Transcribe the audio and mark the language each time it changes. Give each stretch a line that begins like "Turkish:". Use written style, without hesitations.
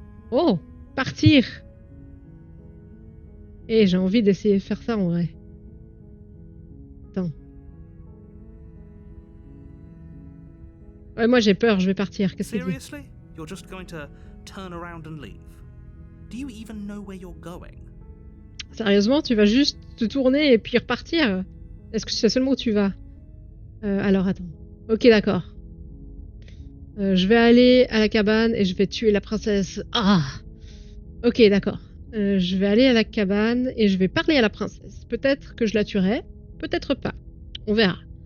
French: Oh, partir. Et j'ai envie d'essayer de faire ça en vrai. Attends. Ouais, moi j'ai peur, je vais partir. Qu'est-ce que tu dis?
English: Seriously? You're just going to turn around and leave? Do you even know where you're going?
French: Sérieusement, tu vas juste te tourner et puis repartir? Est-ce que c'est seulement où tu vas? Alors attends. Ok, d'accord. Je vais aller à la cabane et je vais tuer la princesse. Ah! Ok, d'accord. Je vais aller à la cabane et je vais parler à la princesse. Peut-être que je la tuerai, peut-être pas. On verra.